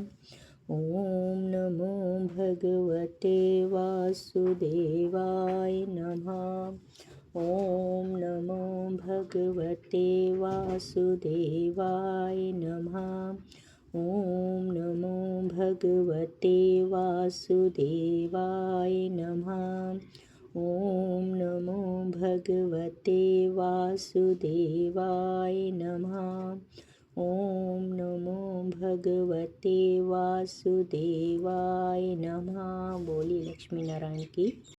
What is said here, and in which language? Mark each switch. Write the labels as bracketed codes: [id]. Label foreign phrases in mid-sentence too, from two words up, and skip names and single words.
[sa] ओम नमो भगवते वासुदेवाय नमः। ओम नमो भगवते वासुदेवाय नमः। ओम नमो भगवते वासुदेवाय नमः। ઓમ નમો ભગવતે વાસુદેવાય નમઃ. ઓમ નમો ભગવતે વાસુદેવાય નમઃ. [hi] बोली लक्ष्मीनारायण की